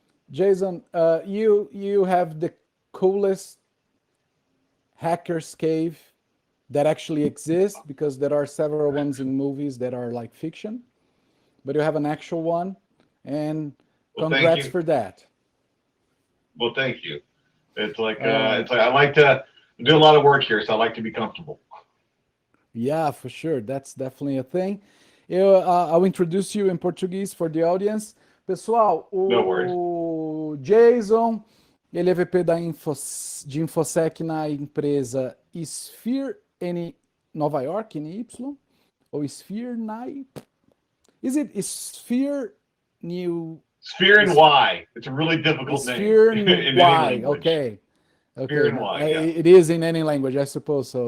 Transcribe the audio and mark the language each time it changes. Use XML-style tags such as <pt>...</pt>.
<en>Jason, you have the coolest hacker's cave that actually exists, because there are several ones in movies that are like fiction, but you have an actual one, and congrats for that. Well, thank you. It's like I like to do a lot of work here, so I like to be comfortable. Yeah, for sure. That's definitely a thing. I'll introduce you in Portuguese for the audience.</en> <pt>Pessoal, o Jason, ele é VP de InfoSec na empresa Sphere em Nova York, NY, ou Sphere NY?</pt> <en>Is it Sphere New? Sphere and Y. It's a really difficult name. Sphere and Y. Okay. Sphere and Y. Yeah. It is in any language, I suppose so.</en>